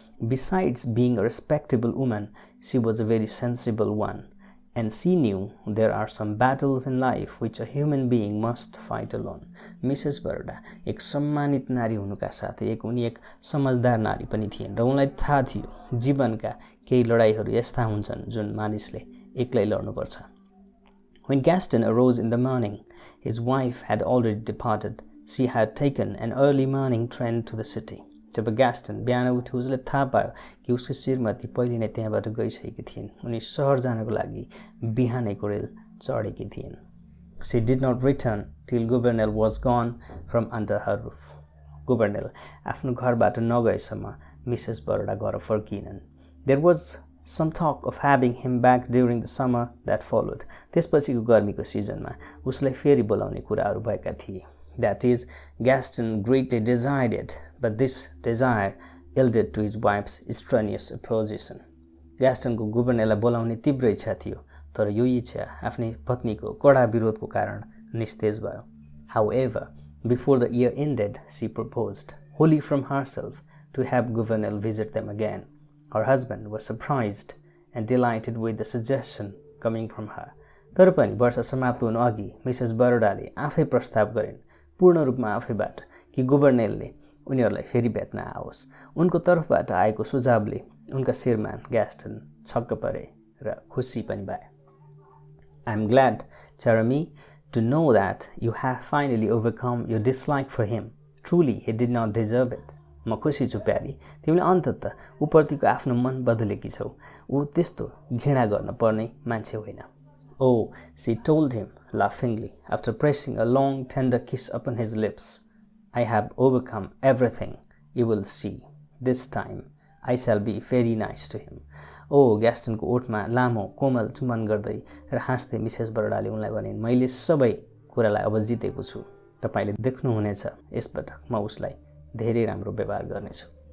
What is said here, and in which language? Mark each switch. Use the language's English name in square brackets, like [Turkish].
[English] Besides being a respectable woman, she was a very sensible one, and she knew there are some battles in life which a human being must fight alone. [Nepali] Mrs Baroda एक सम्मानित नारी हुनुका साथै उनी एक समझदार नारी पनि थिइन् र उनलाई थाहा थियो जीवनका केही लडाईहरू यस्ता हुन्छन् जुन मानिसले एक्लै लड्नुपर्छ. [English] When Gaston arose in the morning, his wife had already departed. She had taken an early morning train to the city. [Nepali] जब ग्यास्टन बिहान उठ्यो उसले थाहा पायो कि उसको श्रीमती पहिले नै त्यहाँबाट गइसकेकी थिइन्. उनी शहर जानको लागि बिहानैको रेल चढेकी थिइन्. [English] She did not return till Gouvernail was gone from under her roof. [Nepali] Gouvernail आफ्नो घरबाट नगएसम्म मिसेस बरोडा घर फर्किनन्. [English] There was some talk of having him back during the summer that followed. [Nepali] त्यसपछिको गर्मीको सिजनमा उसलाई फेरि बोलाउने कुराहरू भएका थिए. [English] That is, Gaston greatly desired it, but this desire yielded to his wife's strenuous opposition. [Nepali] ग्यास्टनको गुभर्नरलाई बोलाउने तीव्र इच्छा थियो, तर यो इच्छा आफ्नै पत्नीको कडा विरोधको कारण निस्तेज भयो. [English] However, before the year ended, she proposed, wholly from herself, to have Gouvernail visit them again. Her husband was surprised and delighted with the suggestion coming from her. [Nepali] तर पनि वर्ष समाप्त हुनु अघि मिसेस बरोडाले आफै प्रस्ताव गरिन्, पूर्ण रूपमा आफैबाट, कि गुभर्नरले उनीहरूलाई फेरि भेट्न आओस्. उनको तर्फबाट आएको सुझावले उनका श्रीमान ग्यास्टन छक्क परे र खुसी पनि भए. [English] I am glad, Jeremy, to know that you have finally overcome your dislike for him. Truly, he did not deserve it. [Nepali] म खुसी छु प्यारी, तिमीले अन्ततः उप्रतिको आफ्नो मन बदलेकी छौ। ऊ त्यस्तो घृणा गर्न पर्ने मान्छे होइन। [English] Oh, she told him laughingly after pressing a long tender kiss upon his lips. I have overcome everything. You will see. This time I shall be very nice to him. [Nepali] Oh, ग्यास्टनको ओठमा लामो कोमल चुम्बन गर्दै र हाँस्दै Mrs बरडाले उनलाई भनिन्, मैले सबै कुरालाई अब जितेको छु। तपाईले देख्नुहुनेछ यसपटक म उसलाई धेरै राम्रो व्यवहार गर्नेछु।